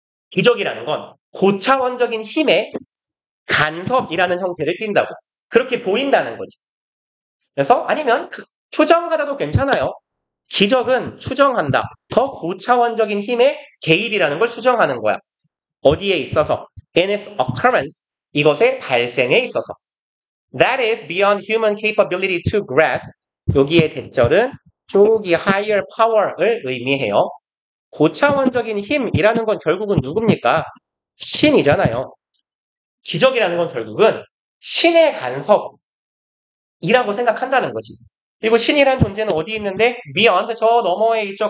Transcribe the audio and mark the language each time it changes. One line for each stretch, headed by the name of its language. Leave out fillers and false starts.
Korean: 기적이라는 건 고차원적인 힘의 간섭이라는 형태를 띈다고. 그렇게 보인다는 거지. 그래서 아니면 추정하다도 괜찮아요. 기적은 추정한다. 더 고차원적인 힘의 개입이라는 걸 추정하는 거야. 어디에 있어서?
English: In its occurrence.
Korean: 이것의 발생에 있어서.
English: That is beyond human capability to grasp.
Korean: 여기에 대절은 저기
English: higher power
Korean: 를 의미해요. 고차원적인 힘이라는 건 결국은 누굽니까? 신이잖아요. 기적이라는 건 결국은 신의 간섭이라고 생각한다는 거지. 그리고 신이란 존재는 어디 있는데? beyond 저 너머에 있죠.